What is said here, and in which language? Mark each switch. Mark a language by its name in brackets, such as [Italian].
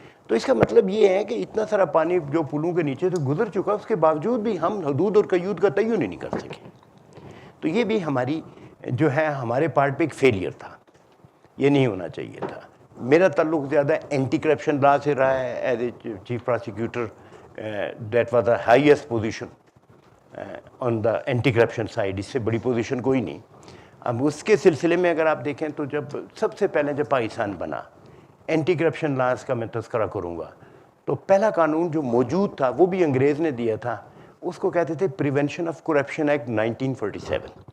[Urdu] تو اس کا مطلب یہ ہے کہ اتنا سارا پانی جو پلوں کے نیچے سے گزر چکا، اس کے باوجود بھی ہم حدود اور قیود کا تعین ہی نہیں کر سکے. تو یہ بھی ہماری جو ہے ہمارے پارٹ پہ ایک فیلئر تھا، یہ نہیں ہونا چاہیے تھا. میرا تعلق زیادہ اینٹی کرپشن لا سے رہا ہے. [English] As a chief prosecutor that was the highest position on the anti corruption side. [Urdu] اس سے بڑی پوزیشن کوئی نہیں. اب اس کے سلسلے میں اگر آپ دیکھیں تو جب سب سے پہلے جب پاکستان بنا، اینٹی کرپشن لاز کا میں تذکرہ کروں گا، تو پہلا قانون جو موجود تھا وہ بھی انگریز نے دیا تھا. اس کو کہتے تھے پریونشن آف کرپشن ایکٹ 1947.